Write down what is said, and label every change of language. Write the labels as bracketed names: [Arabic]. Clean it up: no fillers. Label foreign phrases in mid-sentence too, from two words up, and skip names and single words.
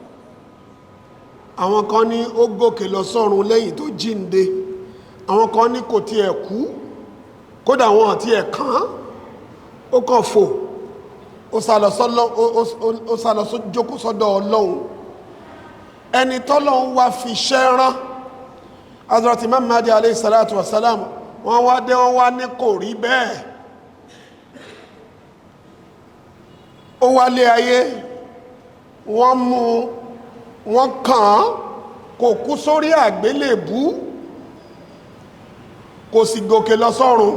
[Yoruba] Àwọn kan ní ó gòkè lọ sọ́run lẹ́yìn tó jíǹde, àwọn kan ní kò tiẹ̀ kú, kódà wọn àti ẹ̀ kàn án, ó kàn fò ó sá lọ jókòó sọ́dọ̀ Ọlọ́run. Ẹni tọ́lọ́run wá fi ṣẹ́ rán Hazrat Imam Mahdi [Arabic] عليه الصلاة والسلام, [Yoruba] wọ́n wá dé wọ́n wá ní kò rí bẹ́ẹ̀. Ó wálé ayé, wọ́n mú wọ́n kàn án, kò kú sórí àgbélébú, kò sì gòkè lọ sọ́run.